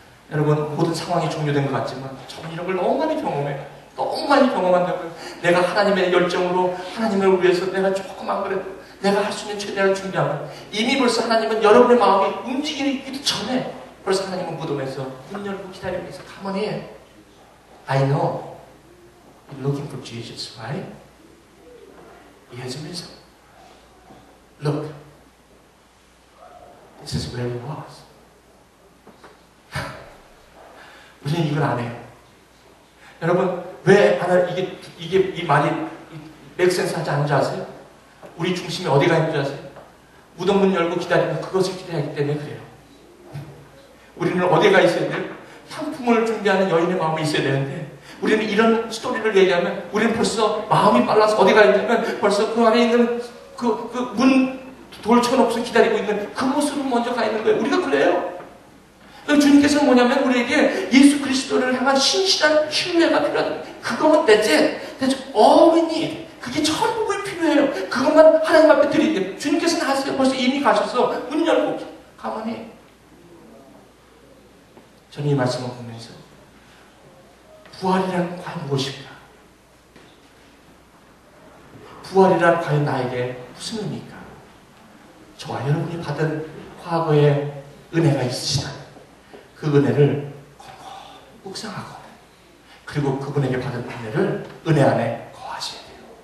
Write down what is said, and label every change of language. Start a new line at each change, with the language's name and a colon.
Korean: 여러분 모든 상황이 종료된 것 같지만 저는 이런 걸 너무 많이 경험해요. 너무 많이 경험한다고요. 내가 하나님의 열정으로 하나님을 위해서 내가 조금만 그래도 내가 할 수 있는 최대한을 준비하고 이미 벌써 하나님은 여러분의 마음이 움직이기도 전에 벌써 하나님은 무덤에서 문 열고 기다리고 계세요.
English: Come on in. I know you're looking for Jesus, right? He has risen. Look. This is where he was.
Korean: 우리는 이걸 안 해요. 여러분 왜 이게 이 말이 맥센스 하지 않는지 아세요? 우리 중심이 어디가 있는지 아세요? 무덤 문 열고 기다리면 그것을 기대하기 때문에 그래요. 우리는 어디가 있어야 돼요? 향품을 준비하는 여인의 마음이 있어야 되는데 우리는 이런 스토리를 얘기하면 우리는 벌써 마음이 빨라서 어디가 있냐면 벌써 그 안에 있는 그 문 돌 쳐놓고서 기다리고 있는 그 모습으로 먼저 가 있는 거예요. 우리가 그래요. 주님께서는 뭐냐면 우리에게 예수 그리스도를 향한 신실한 신뢰가 필요하다. 그거는
English: that's all we need.
Korean: 그게 전부에 필요해요. 그것만 하나님 앞에 드리게. 주님께서는 하세요. 벌써 이미 가셔서 문 열고 가만히. 저는 이 말씀을 보면서 부활이란 과연 무엇일까? 부활이란 과연 나에게 무슨 의미일까? 저와 여러분이 받은 과거의 은혜가 있으시다면 그 은혜를 묵상하고 그리고 그분에게 받은 은혜를 은혜 안에 거하셔야 돼요.